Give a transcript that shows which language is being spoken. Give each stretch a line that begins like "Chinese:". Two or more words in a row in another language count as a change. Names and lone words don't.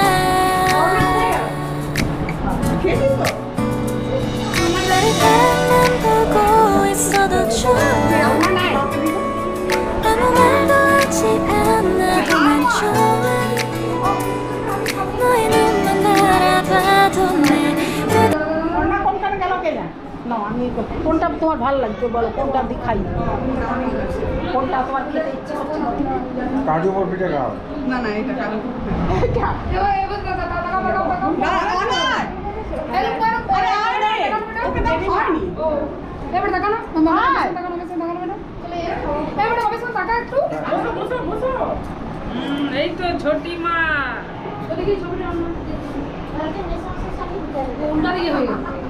Korean: 날 가만 보고 있어도 좋아, 아무 말도 하지 않아도 난 좋아. 너의 눈만 바라봐도 내
Bangla: আমি কোনটা তোমার ভালো লাগছে বলো, কোনটা দিয়ে খাই, কোনটা তোমার খেতে ইচ্ছে করছে? কাজু বরফিটা খাও। না এটা কালো এই তো ছোটি মা কোনটা দিয়ে হয়ে গেল?